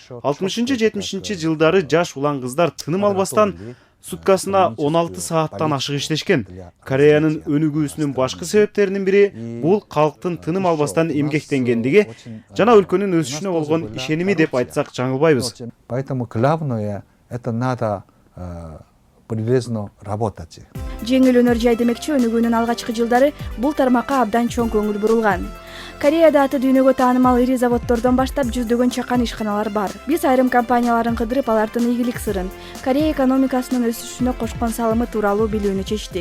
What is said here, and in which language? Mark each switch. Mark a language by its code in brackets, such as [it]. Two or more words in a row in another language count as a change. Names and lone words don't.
[ky] 60-70 жылдары жаш улан кыздар тыным албастан суткасына 16 сааттан ашык иштешкен. Кореянын өнүгүүсүнүн башкы себептеринин бири бул калктын тыным албастан эмгектенгендиги жана өлкөнүн өсүшүнө болгон ишеними деп айтсак жаңылбайбыз. [ru] Поэтому главное это надо прилежно работать. [ky] Жеңил өнөр жай демекчи, өнүгүүнүн алгачкы жылдары бул тармакка абдан чоң көңүл бурулган. Кореяда аты дүйнөгө таанымал ири заводдордон баштап жүздөгөн чакан ишканалар бар. Биз айрым компанияларын кыдырып, алардын ийгилик сырын, Корея экономикасынын өсүшүнө кошкон салымы тууралуу билүүнү чечтик.